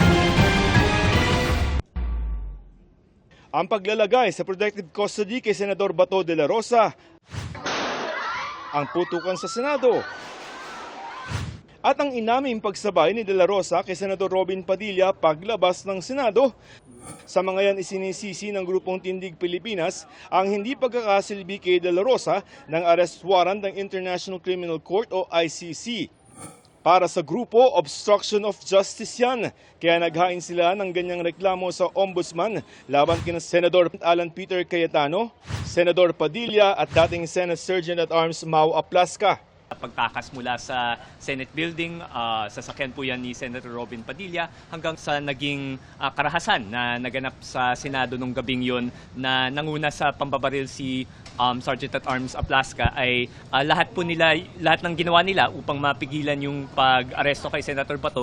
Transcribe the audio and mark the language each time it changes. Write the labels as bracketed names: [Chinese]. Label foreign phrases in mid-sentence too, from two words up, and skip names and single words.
[Filipino] Ang paglalagay sa protective custody kay Senador Bato de la Rosa, ang putukan sa Senado, at ang inaming pagsabay ni De La Rosa kay Senador Robin Padilla paglabas ng Senado. Sa mga yan isinisisi ng Grupong Tindig Pilipinas ang hindi pagkakasilbi kay De La Rosa ng [English] arrest warrant [Filipino] ng International Criminal Court o ICC. Para sa grupo, [English] obstruction of justice yan. [Filipino] Kaya naghain sila ng ganyang reklamo sa ombudsman laban kina Senador Alan Peter Cayetano, Senador Padilla at dating [English] Senate Sergeant at Arms [Filipino] Mau Aplaska. Pagtakas mula sa [English] Senate building, [Filipino] sasakyan po yan ni Senator Robin Padilla hanggang sa naging karahasan na naganap sa Senado nung gabing yon na nanguna sa pambabaril si [English] Sergeant at Arms [Filipino] Aplaska ay lahat ng ginawa nila upang mapigilan yung pag-aresto kay Senator Bato.